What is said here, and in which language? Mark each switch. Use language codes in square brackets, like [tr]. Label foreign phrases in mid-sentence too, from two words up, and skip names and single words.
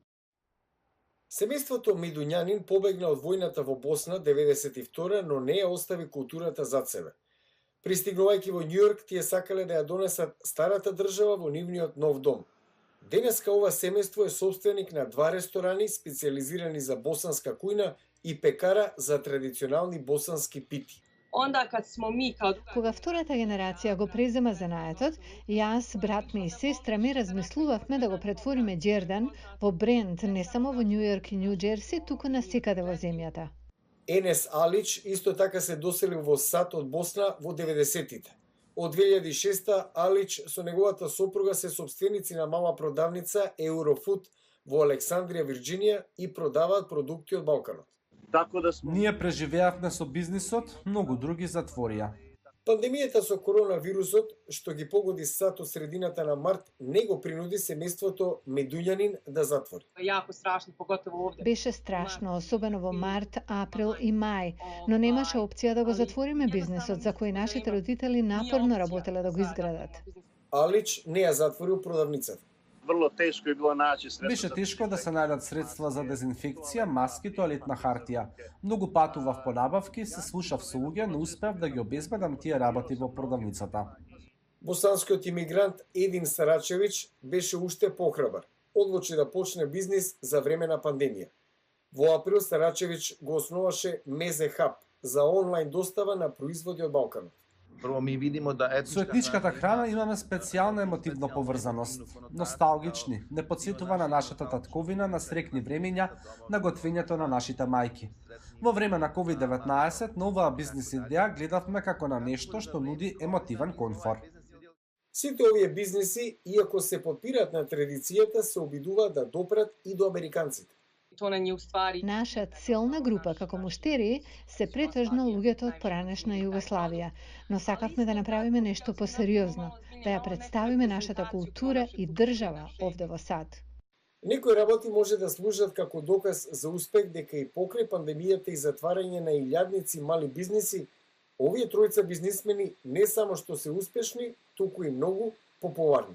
[mk] Семејството Медуњанин побегна од војната во Босна 92, но не ја остави културата зад себе. Пристигнувајќи во Њујорк, тие сакале да ја донесат старата држава во нивниот нов дом. Денеска ова семејство е собственик на 2 ресторани специјализирани за босанска кујна и пекара за традиционални босански пити. [bs] Onda kad smo mi kao [mk] Кога втората генерација го презема занаетот, јас, брат ми и сестра ми размислувавме да го претвориме Џердан во бренд не само во Њу Јорк и Њу Џерси, туку насекаде во земјата. Енес Алич исто така се доселил во САД од Босна во 90-тите. Од 2006 Алич со неговата сопруга се собственици на мала продавница Eurofood во Александрија, Вирџинија и продаваат продукти од Балканот. Ние преживеавме со бизнисот, многу други затворија. Пандемијата со коронавирусот, што ги погоди САД од средината на март, не го принуди семејството Медуњанин да затвори. [bs] jako strašno, pogotovo ovdje. [mk] Беше страшно, особено во март, април и мај, но немаше опција да го затвориме бизнисот за кој нашите родители напорно работеле да го изградат. Алич не ја затворил продавницата. [bs] Vrlo teško je bilo naći sredstva. [mk] Беше тешко да се најдат средства за дезинфекција, маски, тоалетна хартија. Многу патував по набавки, се слушав со луѓе, но успеав да ги обезбедам тие работи во продавницата. Босанскиот имигрант Един Сарачевич беше уште похрабар. Одлучи да почне бизнис за време на пандемија. Во април Сарачевич го основаше Мезе Хаб за онлайн достава на производи од Балканот. [bs] Prvo mi vidimo da [mk] Со етничката храна имаме специјална емотивна поврзаност. Носталгични, не подсетува на нашата татковина, на срекни времења, на готвењето на нашите мајки. Во време на COVID-19, на оваа бизнис идеја гледавме како на нешто што нуди емотивен конфор. Сите овие бизниси, иако се подпираат на традицијата, се обидуваат да допрат и до американците. [bs] To nam je u stvari [mk] Наша целна група како муштери се претежно луѓето од поранешна Југославија, но сакавме да направиме нешто посериозно, да ја представиме нашата култура и држава овде во САД. Некои работи може да служат како доказ за успех дека и покрај пандемијата и затварање на илјадници мали бизниси, овие тројца бизнисмени не само што се успешни, туку и многу популарни.